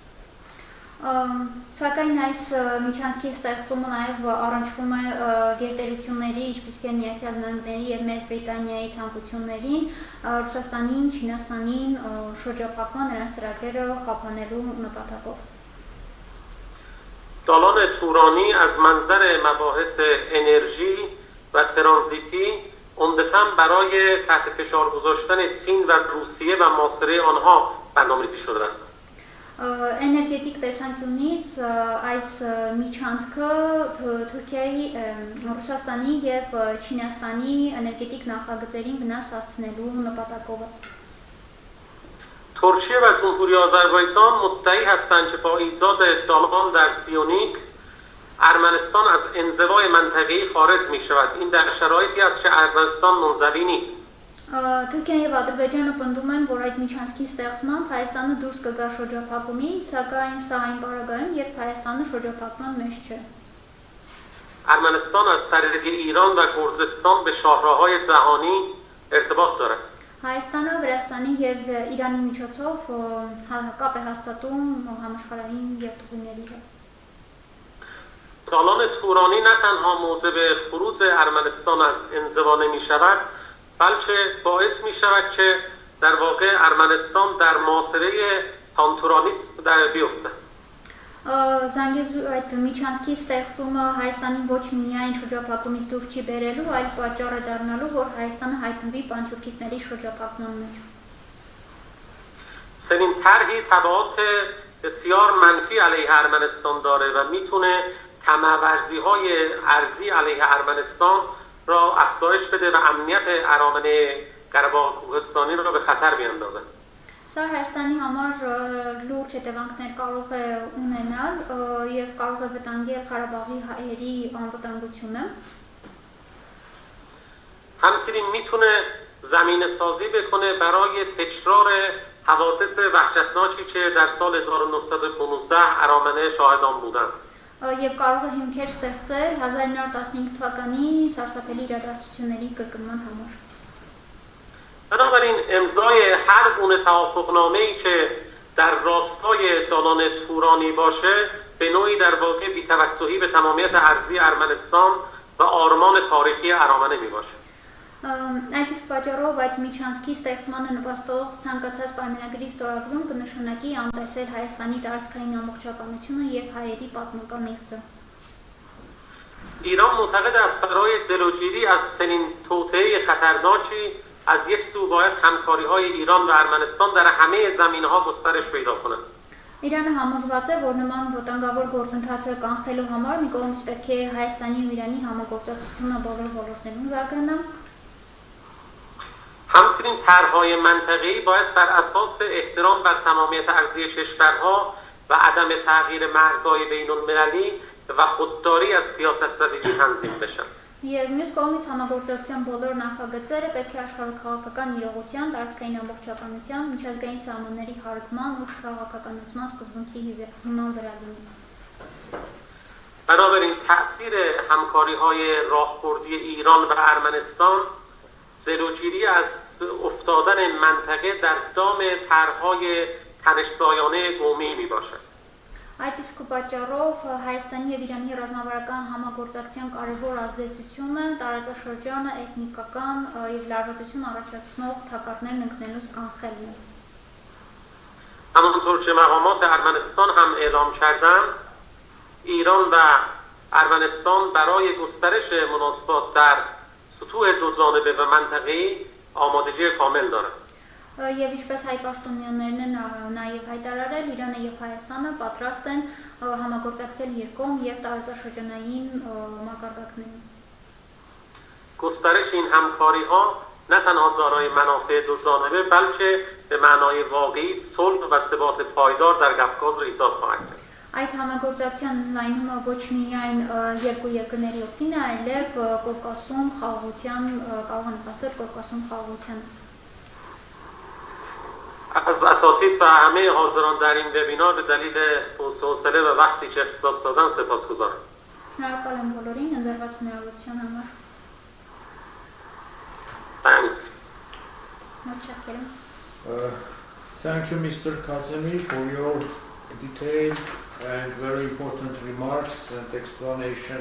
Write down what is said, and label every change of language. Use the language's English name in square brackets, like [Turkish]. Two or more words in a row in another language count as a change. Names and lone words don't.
[Armenian] Սակայն այս միջանցքի ստեղծումը նաև առնչվում է գերտերությունների, ինչպիսիք են Միացյալ Նահանգների եւ Մեծ Բրիտանիայի ցանկություններին, Ռուսաստանին, Չինաստանին շրջափակման նրանց ծրագրերը խափանելու նպատակով։ [Persian] دالان تورانی از منظر مباحث انرژی و ترانزیتی عمدتاً برای تحت فشار گذاشتن چین و روسیه و محاصره آنها برنامه‌ریزی شده است. [Armenian] Էներգետիկ տեսանկյունից այս միջանցքը Թուրքիայի, Ռուսաստանի եւ Չինաստանի էներգետիկ նախագծերին վնաս հասցնելու նպատակով է. [Persian] ترکیه و جمهوری آذربایجان مدعی هستند که با ایجاد دالان در سیونیک ارمنستان از انزوای منطقه‌ای خارج می شود. این در شرایطی است که ارمنستان منزوی نیست. [Armenian] Թուրքիան եւ Ադրբեջանը պնդում են, որ այդ միջանցքի ստեղծմամբ Հայաստանը դուրս կգա շրջափակումից, սակայն սա այն պարագայում, երբ Հայաստանը շրջափակման մեջ չէ. [Persian] ارمنستان از طریق ایران و گرجستان به شاهراهای جهانی ارتباط دارد. [Armenian] Հայաստանը Վրաստանի եւ Իրանի միջոցով կապ է հաստատում համաշխարհային երթուղիների հետ. [Persian] دالان تورانی نه تنها موجب خروج ارمنستان از انزوا نمی شود، بلکه باعث می شود که در واقع ارمنستان در محاصره پانتورانیسم در بیفته. [Armenian] Զանգեզու այդ միջանցքի ստեղծումը Հայաստանին ոչ միայն շրջափակումից դուրս չի բերելու, այլ պատճառ է դառնալու, որ Հայաստանը հայտնվի պանթյուրքիստների շրջափակման մեջ. [Persian] چنین طرحی تبعات بسیار منفی علیه ارمنستان داره و میتونه طمع‌ورزی‌های ارضی علیه ارمنستان را افزایش بده و امنیت ارامن قره‌باغ کوهستانی را به خطر بیندازد. [Armenian] Սա Հայաստանի համար լուրջ հետևանքներ կարող է ունենալ եւ կարող է վտանգել Ղարաբաղի հայերի անվտանգությունը. [Persian] همچنین میتونه زمینه سازی بکنه برای تکرار حوادث وحشتناکی که در سال 1915 ارامنه شاهدان بودند. [Armenian] Եվ կարող է հիմքեր ստեղծել 1915 թվականի սարսափելի իրադարձությունների կրկնման համար. [Persian] بنابراین امضای هر گونه توافقنامه‌ای که در راستای دالان تورانی باشه به نوعی در واقع بی‌توجهی به تمامیت ارضی ارمنستان و آرمان تاریخی ارامنه میباشه. [Armenian] Այդ իսկ պատճառով այդ միջանցքի ստեղծմանը նպաստող ցանկացած պայմանագրի ստորագրում կնշանակի անտեսել Հայաստանի տարածքային ամբողջականությունը եւ հայերի պատմական իղձը. [Persian] ایران معتقد است برای جلوگیری از چنین توطئه خطرناکی از یک سو باید همکاری‌های ایران و ارمنستان در همه زمینه‌ها گسترش پیدا کند. [Armenian] Իրանը համոզված է, որ նման վտանգավոր գործընթացը կանխելու համար մի կողմից պետք է Հայաստանի ու Իրանի համագործակցությունը բոլոր ոլորտներում զարգանա. [Persian] همچنین طرح‌های منطقه‌ای باید بر اساس احترام بر تمامیت ارضی کشورها و عدم تغییر مرزهای بین‌المللی و خودداری از سیاست‌زدگی تنظیم بشن. [Armenian] Եվ մյուս կողմից համագործակցության բոլոր նախագծերը պետք է աշխարհաքաղաքական իրողության, տարածքային ամբողջականության, միջազգային սահմանների հարգման ու քաղաքականացման սկզբունքի հիման վրա լինի. [Persian] بنابراین تأثیر همکاری‌های راهبردی ایران و ارمنستان جلوگیری از افتادن منطقه در دام طرح‌های تنش‌زایانه قومی میباشد. [Armenian] Այդ իսկ պատճառով Հայաստանի եւ Իրանի ռազմավարական համագործակցության կարևոր ազդեցությունը տարածաշրջանը էթնիկական եւ լարվածություն առաջացնող թակարդներն ընկնելուց կանխելն է. [Persian] همانطور که مقامات ارمنستان هم اعلام کردند ایران و ارمنستان برای گسترش مناسبات در سطوح دو جانبه و منطقه‌ای آمادگی کامل دارند. [Armenian] Եվ ինչպես հայ պաշտոնյաներն են նաև հայտարարել, Իրանը եւ Հայաստանը պատրաստ են համագործակցել երկկողմ եւ տարածաշրջանային մակարդակներում. [Persian] گسترش این همکاری‌ها نه تنها دارای منافع دو جانبه بلکه به معنای واقعی صلح و ثبات پایدار در قفقاز را ایجاد خواهد کرد. [Armenian] Այդ համագործակցության ընդլայնումը ոչ միայն երկու երկրների օգտին է, այլև Կովկասում խաղաղության կարող է նպաստել Կովկասում խաղաղությանը. [Persian] از اساتید و همه حاضران در این وبینار به دلیل حوصله و وقتی که اختصاص دادن سپاسگزارم. [Armenian] Շնորհակալ եմ բոլորին ընձեռված հնարավորության համար. [English] Thanks. [Armenian] Մոչակել եմ. [English] Thank you, Mr. Kazemi, for your detailed and very important remarks and explanations.